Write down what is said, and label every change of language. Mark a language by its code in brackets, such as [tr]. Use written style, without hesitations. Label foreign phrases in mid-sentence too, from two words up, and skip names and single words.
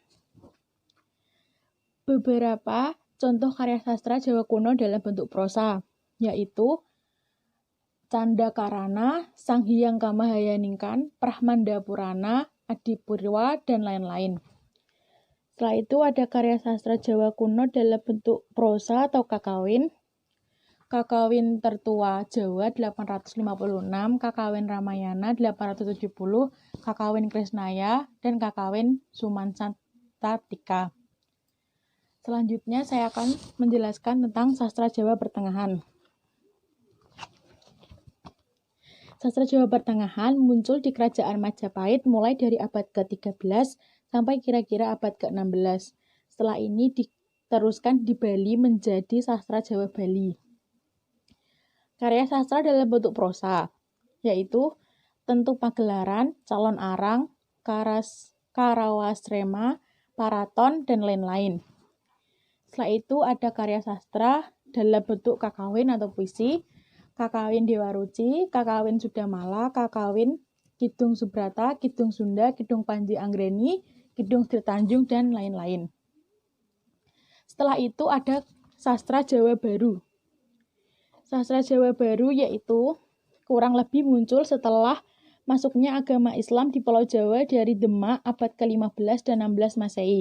[id] Beberapa contoh karya sastra Jawa kuno dalam bentuk prosa, yaitu Candakarana, Sang Hyang Kamahayaningkan, Pramanda Purana, Adipurwa, dan lain-lain. Setelah itu ada karya sastra Jawa kuno dalam bentuk prosa atau kakawin. Kakawin Tertua Jawa 856, Kakawin Ramayana 870, Kakawin Krisnaya, dan Kakawin Sumansattatika. Selanjutnya saya akan menjelaskan tentang sastra Jawa pertengahan. Sastra Jawa pertengahan muncul di Kerajaan Majapahit mulai dari abad ke-13 sampai kira-kira abad ke-16. Setelah ini diteruskan di Bali menjadi sastra Jawa Bali. Karya sastra dalam bentuk prosa, yaitu Tentu Pagelaran, Calon Arang, Karawasrema, Paraton, dan lain-lain. Setelah itu ada karya sastra dalam bentuk kakawin atau puisi, Kakawin Dewa Ruci, Kakawin Sudamala, Kakawin Kidung Subrata, Kidung Sunda, Kidung Panji Anggreni, Kidung Sri Tanjung, dan lain-lain. Setelah itu ada sastra Jawa baru. Sastra Jawa baru yaitu kurang lebih muncul setelah masuknya agama Islam di Pulau Jawa dari Demak abad ke-15 dan 16 Masehi.